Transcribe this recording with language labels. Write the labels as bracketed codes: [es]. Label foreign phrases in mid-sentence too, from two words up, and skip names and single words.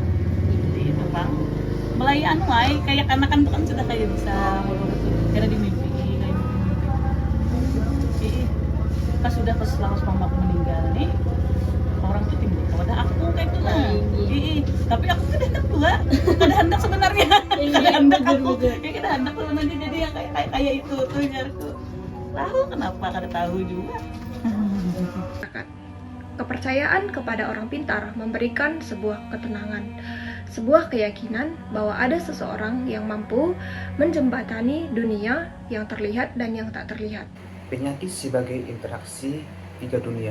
[id] Jadi itu bang mulai anu ay kayak anak-anak tuh kan sudah kayak bisa ngurut kira di mimpi kayak gitu. Pas sudah pas langsung mamaku meninggal nih orang tuh timbul kepada aku kayak itu lah. [bjn] Tapi aku kada hendak tua, kada hendak sebenarnya. Kada hendak aku. Ya kada hendak sebenarnya jadi yang kayak itu tuh jarku. Tahu kenapa kada tahu juga. [id] Kepercayaan kepada orang pintar memberikan sebuah ketenangan, sebuah keyakinan bahwa ada seseorang yang mampu menjembatani dunia yang terlihat dan yang tak terlihat. Penyakit sebagai interaksi tiga dunia.